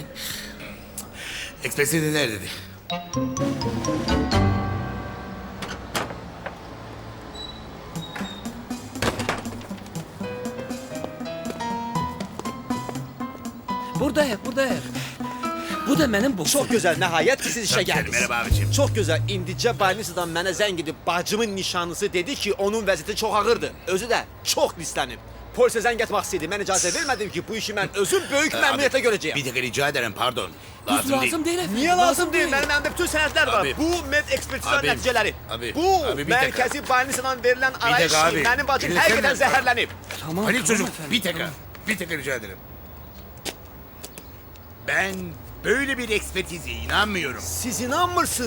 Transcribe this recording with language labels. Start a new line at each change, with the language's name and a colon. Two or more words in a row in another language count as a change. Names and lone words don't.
Turkish: Ekspertizi nerede dedi? Buradayım. Bu da benim bu. Çok güzel,
Azerbaijani: nəhayət ki siz işə gəldiniz.
Turkish: Merhaba abicim.
Azerbaijani: Çox gözəl. İndicə balnisadan mənə zəng edib bacımın nişanlısı dedi ki, onun vəziyyəti çox ağırdır. Özü də çox lislənib. Polisə zəng etmək istəyirdi. Mən icazə vermədim ki, bu işi mən özüm böyük məmnuniyyətlə görəcəyəm.
Turkish: Bir dakika rica ederim pardon. Lazım değil efendim.
Azerbaijani: Niyə lazım deyil? Mənim əlimdə bütün sənədlər var.
Turkish: Abi.
Azerbaijani: Bu med ekspertizanın
Turkish: Abi.
Azerbaijani: nəticələri.
Turkish: Abi.
Azerbaijani: Bu
Turkish: Abi, bir dakika.
Azerbaijani: mərkəzi balnisadan verilən arayış
Turkish: dakika abi.
Azerbaijani: mənim bacım
Turkish: Dinlesene.
Azerbaijani: həqiqətən zəhərlənib.
Turkish: Halil çocuk bir dakika. Bir dakika rica ederim. Ben böyle bir ekspertize inanmıyorum.
Azerbaijani: Siz inanmırsınız.